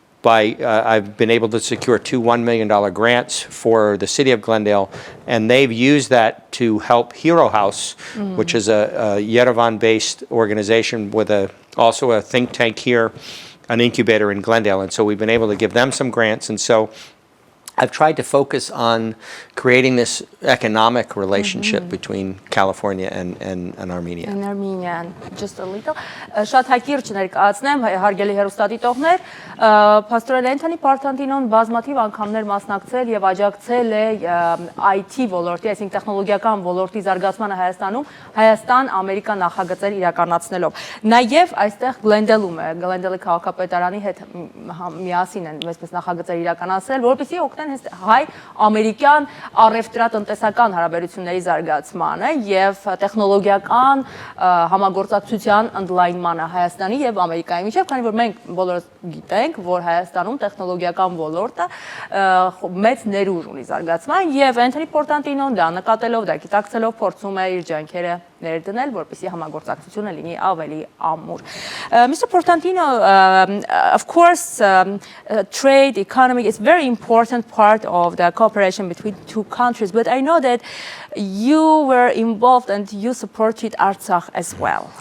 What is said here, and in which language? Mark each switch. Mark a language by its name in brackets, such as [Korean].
[English] I've been able to secure two $1 million grants for the city of Glendale, and they've used that to help Hero House, which is a Yerevan-based organization with also a think tank here, an incubator in Glendale. And so we've been able to give them some grants. And so I've tried to focus on creating this economic relationship between California and Armenia. And Armenia, just a little. [Armenian] Շատ հակիրճ ներկայացնեմ, հարգելի հեռուստադիտողներ, Պաստորել Անթոնի Portantinոն բազմաթիվ անգամներ մասնակցել եւ աջակցել է IT ոլորտի, այսինքն տեխնոլոգիական ոլորտի զարգացմանը Հայաստանում, Հայաստան-Ամերիկա նախագծեր իրականացնելով։ Նաեւ այստեղ Glendale-ում է, Glendale-ի քաղաքապետարանի հետ միասին են այսպես նախագծեր իրականացրել, որպեսզի օգնեն հայ-ամերիկյան առևտրատնտեսական հարաբերությունների զարգացմանը եւ տեխնոլոգիական համագործակցության ընդլայնմանը Հայաստանի եւ Ամերիկայի միջեւ, քանի որ մենք բոլորս գիտենք, որ Հայաստանում տեխնոլոգիական ոլորտը մեծ ներուժ ունի զարգացման եւ Անթոնի Portantinոն դա նկատելով, դա գիտակցելով փորձում է իր ջանքերը ներդնել, որպեսզի համագործակցությունը լինի ավելի ամուր։ Mr. [English] Portantino, of course, trade, economy is very important part of the cooperation between two countries, but I know that you were involved and you supported Artsakh as well.